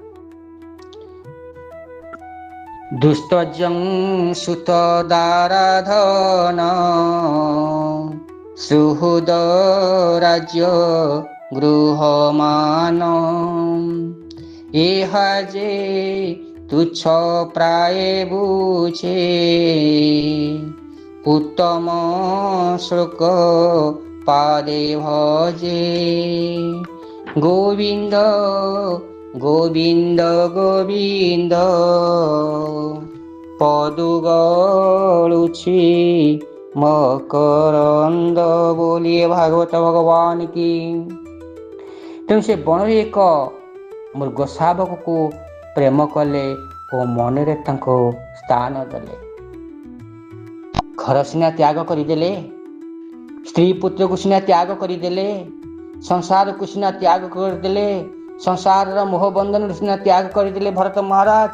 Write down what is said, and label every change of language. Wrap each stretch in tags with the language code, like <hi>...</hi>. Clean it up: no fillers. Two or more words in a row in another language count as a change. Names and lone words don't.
<or>ଦୁସ୍ତଜଂ ସୁତ ଦାରାଧନ ସୁହୃଦ ରାଜ୍ୟ ଗୃହମାନ ଏହା ଯେ ତୁଚ୍ଛ ପ୍ରାୟ ବୁଝେ ଉତ୍ତମ ଶ୍ଲୋକ ପାଦେ ଭଜେ ଗୋବିନ୍ଦ ଗୋବିନ୍ଦ ଗୋବିନ୍ଦ ପଦୁଗଳୁଛି ମକରନ୍ଦ।</or> <hi>बोलिए भागवत भगवान की।</hi> <or>ତେଣୁ ସେ ବନ ଏକ ମୃଗ ଶାବକ କୁ ପ୍ରେମ କଲେ ଔର ମନ ସ୍ଥାନ ଦେଲେ। ଘର ସିନା ତ୍ୟାଗ କରଦେଲେ, ସ୍ତ୍ରୀ ପୁତ୍ର କୁ ସିନା ତ୍ୟାଗ କରଦେଲେ, ସଂସାର କୁ ସିନା ତ୍ୟାଗ କରଦେଲେ, ସଂସାର ମୋହ ବନ୍ଧନ ସିନା ତ୍ୟାଗ କରଦେଲେ ଭରତ ମହାରାଜ।</or>